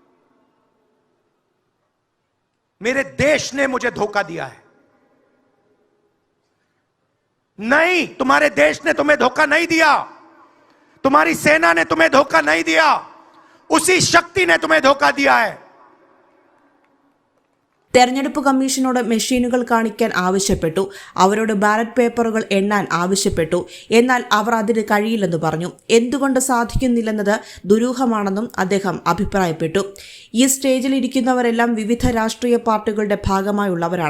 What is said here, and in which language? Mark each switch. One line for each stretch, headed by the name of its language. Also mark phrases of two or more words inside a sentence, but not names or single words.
Hindi: मेरे देश ने मुझे धोखा दिया है। नहीं, तुम्हारे देश ने तुम्हें धोखा नहीं दिया, तुम्हारी सेना ने तुम्हें धोखा नहीं दिया, उसी शक्ति ने तुम्हें धोखा दिया है।
Malayalam: തെരഞ്ഞെടുപ്പ് കമ്മീഷനോട് മെഷീനുകൾ കാണിക്കാൻ ആവശ്യപ്പെട്ടു, അവരോട് ബാലറ്റ് പേപ്പറുകൾ എണ്ണാൻ ആവശ്യപ്പെട്ടു. എന്നാൽ അവർ അതിന് കഴിയില്ലെന്ന് പറഞ്ഞു. എന്തുകൊണ്ട് സാധിക്കുന്നില്ലെന്നത് ദുരൂഹമാണെന്നും അദ്ദേഹം അഭിപ്രായപ്പെട്ടു. ഈ സ്റ്റേജിൽ ഇരിക്കുന്നവരെല്ലാം വിവിധ രാഷ്ട്രീയ പാർട്ടികളുടെ ഭാഗമായുള്ളവരാണ്.